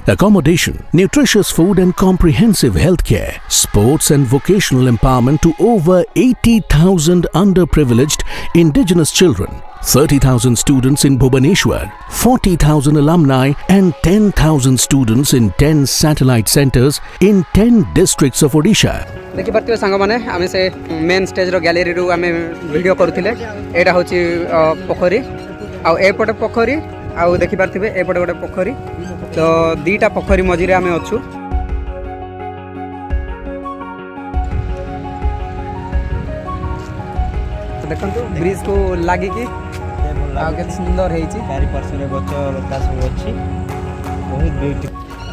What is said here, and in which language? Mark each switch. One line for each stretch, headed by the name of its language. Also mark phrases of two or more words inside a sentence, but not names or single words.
English: Accommodation, nutritious food and comprehensive healthcare, sports and vocational empowerment to over 80,000 underprivileged indigenous children. 30,000 students in Bhubaneswar, 40,000 alumni and 10,000 students in 10 satellite centers in 10 districts of Odisha.
Odia: ଦେଖି ପାରୁଥିବେ ସାଙ୍ଗ ମାନେ ଆମେ ସେ
English: main stage
Odia: ର ଗ୍ୟାଲେରୀ ର ଆମେ ଭିଡିଓ କରୁଥିଲେ। ଏଇଟା ହେଉଛି ପୋଖରୀ ଆଉ ଏପଟେ ପୋଖରୀ ଆଉ ଦେଖି ପାରୁଥିବେ ଏପଟେ ଗୋଟେ ପୋଖରୀ। ତ ଦିଟା ପୋଖରୀ ମଝିରେ ଆମେ ଅଛୁ। ଦେଖନ୍ତୁ ବ୍ରିଜ କୁ ଲାଗୁଛି କି ଆଗେ ସୁନ୍ଦର ହେଇଛି ଚାରି ପାର୍ଶ୍ୱ ରେ ଗଛ ଲତା ସବୁ ଅଛି ବହୁତ ବ୍ୟୁଟିଫୁଲ।